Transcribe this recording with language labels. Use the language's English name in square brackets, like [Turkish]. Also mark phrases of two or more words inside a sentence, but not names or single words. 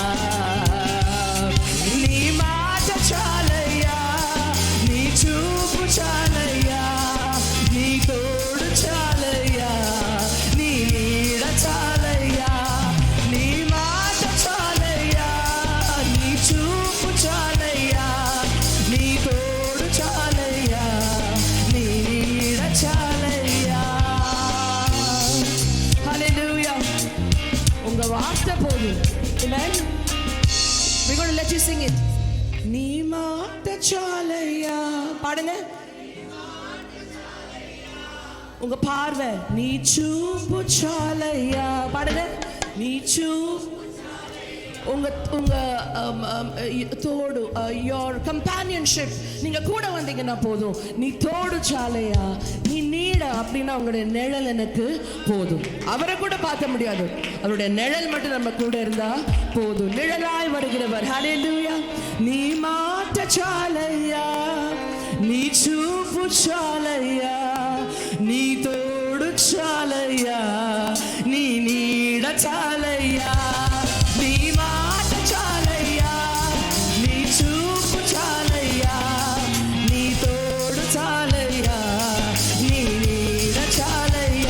[Telugu] నీ మాట చాలయ్యా, నీ చూపు చాలయ్యా, నీ తోడు చాలయ్యా, నీ నీడ చాలయ్యా. నీ మాట చాలయ్యా, నీ చూపు చాలయ్యా, నీ తోడు చాలయ్యా, నీ నీడ చాలయ్యా. [Tamil] Hallelujah. உங்க வார்த்தை போதும். [English] Amen. We're going to let you sing it. [Telugu] నీ మాట చాలయ్యా. [Tamil] பாடுங்க. உங்க பார்வை, [Telugu] నీ చూపు చాలయ్యా. [Tamil] பாடுங்க. [Telugu] నీ చూపు, [Tamil] உங்க தோடு, [English] your companionship, [Tamil] நீங்க கூட வந்தீங்கன்னா போதும். [Telugu] నీ తోడు చాలయ్యా, నీ నీడ, [Tamil] அப்படின்னா உங்களுடைய நிழல் எனக்கு போதும். அவரை கூட பார்க்க முடியாது, அவருடைய நிழல் மட்டும் நம்ம கூட இருந்தா போதும். நிழலாய் வருகிறவர். ஹல்லேலூயா. [Telugu] நீ మాట చాలయ్యా, నీ చూపు చాలయ్యా, నీ తోడు చాలయ్యా, నీ నీడ చాలయ్యా. నీ మాట చాలయ్యా, నీ చూపు చాలయ్యా, నీ తోడు చాలయ్యా, నీ నీడ చాలయ్యా.